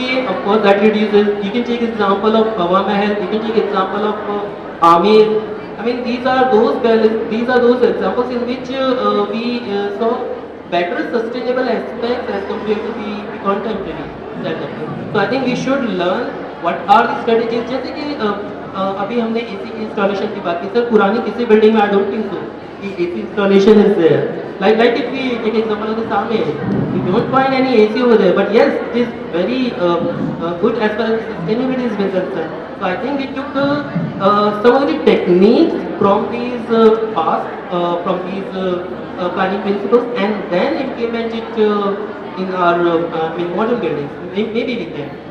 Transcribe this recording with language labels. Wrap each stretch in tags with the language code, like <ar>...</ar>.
<en>of course that reduces you can take example of Hawa Mahal you can take example of Amir I mean these are those examples in which we saw better sustainable aspects as compared to the contemporary development. So I think we should learn what are the strategies.</en> <hi>जैसे कि अभी हमने AC की installation की बात की sir पुरानी किसी बिल्डिंग में</hi> <en>I don't think so</en> <hi>कि</hi> <en>AC installation is there. Like if we take example of the Same, we don't find any AC over there. But yes, it is very good as far as sustainability is concerned. So I think we took some of the techniques from these past, from these planning principles, and then implement it in our modern buildings. Maybe we can.</en>